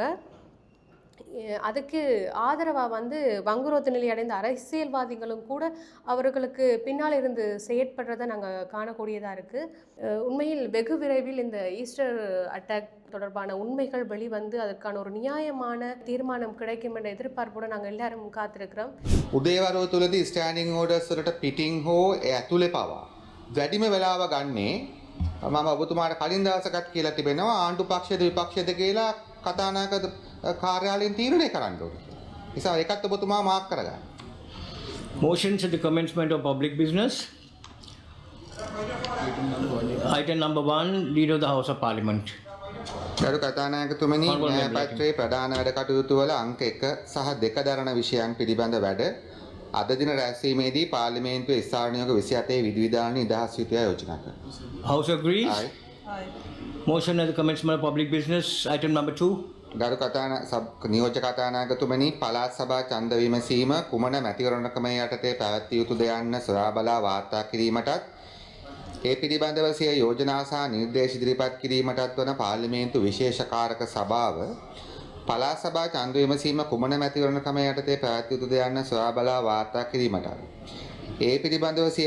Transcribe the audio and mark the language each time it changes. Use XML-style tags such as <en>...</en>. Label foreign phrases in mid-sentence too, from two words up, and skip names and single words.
<ta>அதுக்கு ஆதரவாக வங்குரோத்து நிலை அடைந்த அரசியல்வாதிகளும் கூட அவர்களுக்கு பின்னால் இருந்து செயற்படுறதை நாங்கள் காணக்கூடியதாக இருக்குது. உண்மையில் வெகு விரைவில் இந்த</ta> <en>Easter attack</en> <ta>தொடர்பான உண்மைகள் அதற்கான ஒரு நியாயமான தீர்மானம் கிடைக்கும் என்ற எதிர்பார்ப்போடு நாங்கள் எல்லாரும் காத்திருக்கிறோம்.</ta> <si>උදේවරුව තුලදී</si> <en>standing orders</en> <si>වලට පිටින් හෝ ඇතුලේ පවා වැඩිම වෙලාව ගන්නේ මම ඔබතුමාට කලින් දවසකත් කියලා තිබෙනවා ආණ්ඩු පක්ෂද විපක්ෂද කියලා කතානායක කාර්යාලයෙන් තීරණය කරන්න ඕනේ. නිසා ඒකත් ඔබතුමා මාක් කරගන්න.</si> <en>Motions at the commencement of public business. Item number 1, Leader of the House of Parliament.</en> <si>ගරු කතානායකතුමනි</si> <en>Honourable</en> <si>න්‍යාය</si> <en>Member,</en> <si>පත්‍රයේ ප්‍රධාන වැඩ කටයුතු වල අංක 1 සහ 2 දරන විෂයන් පිළිබඳ වැඩ අද දින රැස්වීමේදී පාර්ලිමේන්තුවේ ස්ථානයක 27 විධිවිධාන නිදහස් යුතුය යෝජනා කරනවා.</si> <en>House agrees. ආයි Motion at the commencement of public business. Item number 2.</en> <si>ගරු නියෝජ්‍ය කතානායකතුමනි පළාත් සභා ඡන්ද විමසීම කුමන මැතිවරණකම යටතේ පැවැත්විය යුතුද යන්න සොයා බලා වාර්තා කිරීමටත් ඒ පිළිබඳව සිය යෝජනා සහ නිර්දේශ ඉදිරිපත් කිරීමටත් වන පාර්ලිමේන්තු විශේෂ කාරක සභාව පළාත් සභා ඡන්ද විමසීම කුමන මැතිවරණකම යටතේ පැවැත්විය යුතුද යන්න සොයා බලා වාර්තා කිරීමටත් ඒ පිළිබඳව සිය</si>